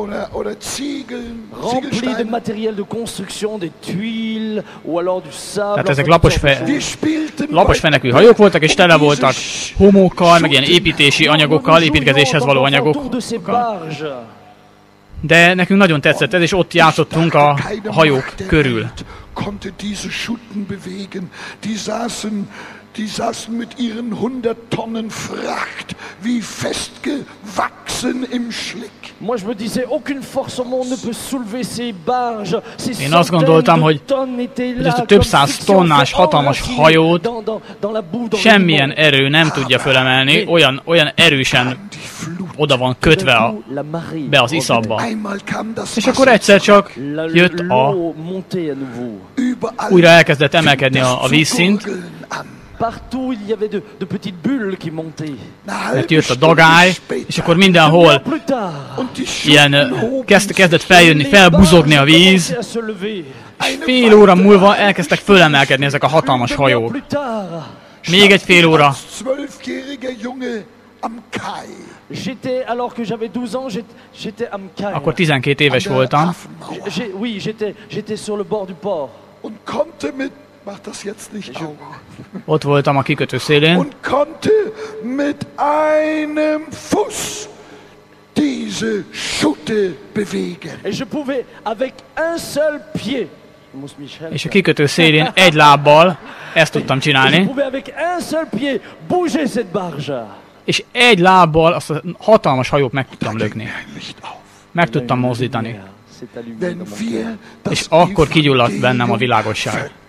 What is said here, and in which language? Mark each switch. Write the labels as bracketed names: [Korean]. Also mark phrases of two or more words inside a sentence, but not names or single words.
[Hungarian] Tehát ezek laposfenekű hajók voltak, és tele voltak homókkal, meg ilyen építési anyagokkal, építkezéshez való anyagokkal. De nekünk nagyon tetszett ez, és ott játszottunk a hajók körül. [German] Die saßen mit ihren 100 Tonnen Fracht wie festgewachsen im Schlick. [French] Moi je me disais aucune force au monde ne peut soulever ces barges. [Hungarian] Én azt gondoltam, hogy ezt a több száz tonnás hatalmas hajót semmilyen erő nem tudja fölemelni, olyan erősen oda van kötve be az iszapba. És akkor egyszer csak jött újra elkezdett emelkedni a vízszint, [French] partout il y avait de petites bulles qui montaient. [Hungarian] Mert jött a dagály, és akkor mindenhol ilyen kezdett feljönni, felbuzogni a víz, és fél óra múlva elkezdtek fölemelkedni ezek a hatalmas hajók. Még egy fél óra. Akkor 12 éves voltam. [French] Oui, j'étais sur le bord du port. [German] Mach das jetzt nicht auch. [Hungarian] Ott voltam a kikötő szélén. [German] Und konnte mit einem Fuß diese Schute bewegen. [French] Et je pouvais avec un seul pied [Hungarian] És a kikötő szélén egy lábbal ezt tudtam csinálni. És egy lábbal azt a hatalmas hajót meg tudtam lökni. Meg tudtam mozdítani. És akkor kigyulladt bennem a világosság.